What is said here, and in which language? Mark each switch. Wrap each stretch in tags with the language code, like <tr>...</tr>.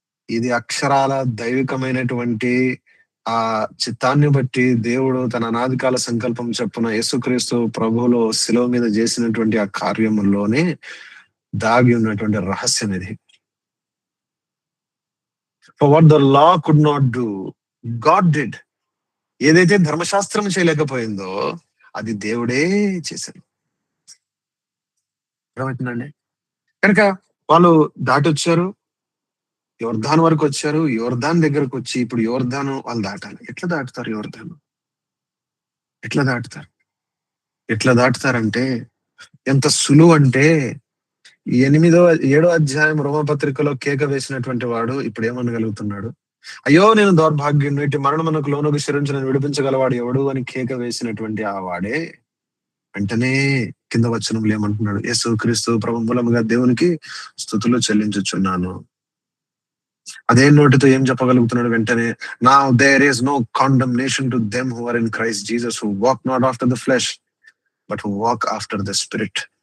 <te>ఇది అక్షరాల దైవికమైనటువంటి ఆ చిత్తాన్ని బట్టి దేవుడు తన అనాదికాల సంకల్పం చొప్పున యేసుక్రీస్తు ప్రభువులో శిలువ మీద చేసినటువంటి ఆ కార్యములోనే దాగి ఉన్నటువంటి రహస్యం ఇది.</te> <en>For what the law could not do, God did.</en> <te>ఏదైతే ధర్మశాస్త్రం చేయలేకపోయిందో అది దేవుడే చేశాడు. అర్థమవుతుందండి? కనుక వాళ్ళు దాటొచ్చారు, యోర్దాను వరకు వచ్చారు. యోర్దాన్ దగ్గరకు వచ్చి ఇప్పుడు యోర్దాను వాళ్ళు దాటాలి. ఎట్లా దాటుతారు? యోర్దాను ఎట్లా దాటుతారంటే ఎంత సులువు అంటే, 7వ అధ్యాయం రోమపత్రికలో కేక వేసినటువంటి వాడు ఇప్పుడు ఏమనగలుగుతున్నాడు? అయ్యో నేను దౌర్భాగ్యుని, ఇటు మరణమునకు లోనుకు శరించి నన్ను విడిపించగలవాడు ఎవడు అని కేక వేసినటువంటి ఆ వాడే వెంటనే కింద వచనంలో ఏమంటున్నాడు? యేసుక్రీస్తు ప్రభు మూలముగా దేవునికి స్తుతులు చెల్లించుచున్నాను. అదే నోటితో ఏం చెప్పగలుగుతున్నాడు వెంటనే?</te> <en>Now there is no condemnation to them who are in Christ Jesus, who walk not after the flesh but who walk after the Spirit.</en>